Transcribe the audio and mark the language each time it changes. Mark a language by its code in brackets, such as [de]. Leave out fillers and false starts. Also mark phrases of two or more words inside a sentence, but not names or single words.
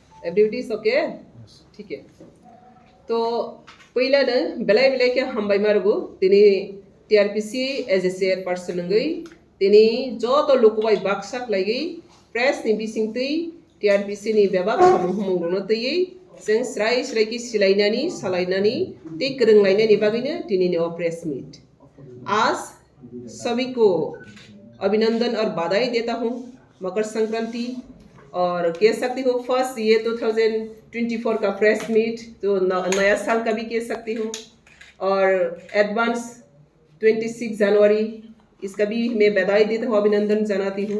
[en] Everybody is okay? [hi] ठीक है. [brx] तो पहिला न बेलाय के हामबाय मारगो दिनै TRPC [en] as a chairperson [brx] नंगै दिनै जत लोकबाय बाक्साक लागै प्रेस नि बिसिंतै TRPC नि बेबाक समूहमंग्रनो तैयै जों स्राय की सिलायनानै सालायनानै ते गोरोंलायनायनि बागैनो दिनैनि [en] press meet. [hi] आज सभी को अभिनंदन और बधाई देता हूँ मकर संक्रांति और कह सकती हूँ फर्स्ट ये 2024 का [en] press meet [hi] तो नया साल का भी कह सकती हूँ और एडवांस 26 जनवरी इसका भी मैं बधाई देता हूँ अभिनंदन जनाती हूँ.